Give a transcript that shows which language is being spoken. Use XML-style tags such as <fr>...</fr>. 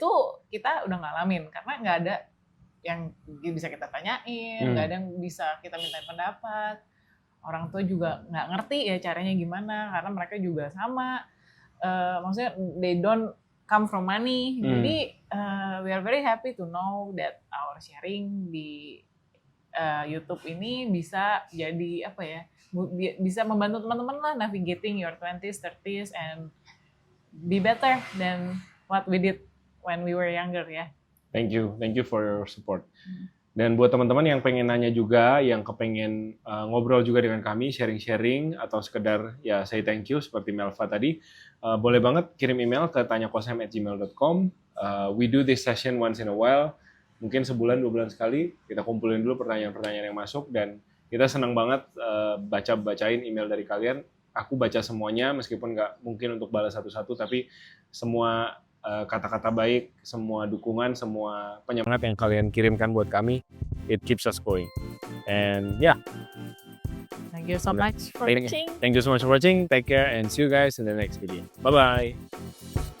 <id>Itu kita udah ngalamin, karena nggak ada yang bisa kita tanyain, nggak ada yang bisa kita mintain pendapat. Orang tua juga nggak ngerti ya caranya gimana, karena mereka juga sama. Maksudnya</id> <en>they don't come from money.</en> <id>Jadi</id> <en>we are very happy to know that our sharing</en> <id>di YouTube ini bisa jadi bisa membantu teman-teman lah</id> <en>navigating your 20s, 30s and be better than what we did when we were younger</en> <id>ya.</id> <en>Thank you for your support.</en> <id>Dan buat teman-teman yang pengen nanya juga, yang kepengen ngobrol juga dengan kami, sharing-sharing atau sekedar ya</id> <en>say thank you</en> <id>seperti Melva tadi, boleh banget kirim email ke tanyakosem@gmail.com.</id> <en>We do this session once in a while.</en> <id>Mungkin sebulan, 2 bulan sekali, kita kumpulin dulu pertanyaan-pertanyaan yang masuk, dan kita senang banget bacain email dari kalian. Aku baca semuanya, meskipun nggak mungkin untuk balas satu-satu, tapi semua kata-kata baik, semua dukungan, semua penyemangat yang kalian kirimkan buat kami,</id> <en>it keeps us going. And yeah. Thank you so much for watching. Thank you so much for watching. Take care and see you guys in the next video. Bye-bye.</en>